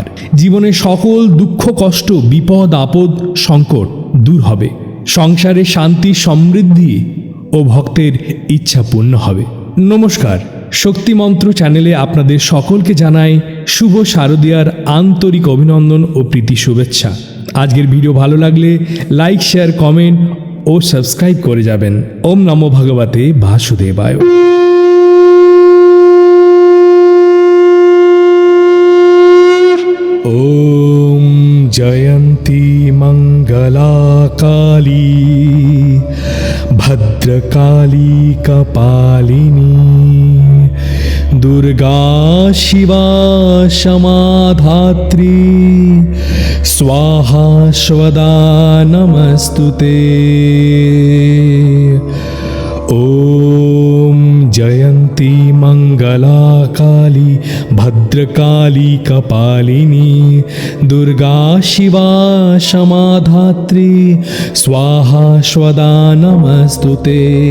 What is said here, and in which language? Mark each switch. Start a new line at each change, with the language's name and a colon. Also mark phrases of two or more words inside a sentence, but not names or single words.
Bangla: জীবনের সকল দুঃখ কষ্ট বিপদ আপদ সংকট দূর হবে, সংসারে শান্তি সমৃদ্ধি ও ভক্তের ইচ্ছা পূর্ণ হবে। নমস্কার, শক্তি মন্ত্র চ্যানেলে আপনাদের সকলকে জানাই শুভ শারদীয়ার আন্তরিক অভিনন্দন ও প্রীতি শুভেচ্ছা। আজকের ভিডিও ভালো লাগলে লাইক শেয়ার কমেন্ট ও সাবস্ক্রাইব করে যাবেন।
Sanskrit: ওম নমো ভগবতে বাসুদেবায়। ওম জয়ন্তী মঙ্গলা কালী ভদ্রকালী কপালিনী দুর্গা শিবা সমাধাত্রী स्वाहा स्वदा नमस्तुते। ओम जयंती मंगला काली भद्रकाली कपालिनी दुर्गा शिवा समाधात्री स्वाहा स्वदा नमस्तुते।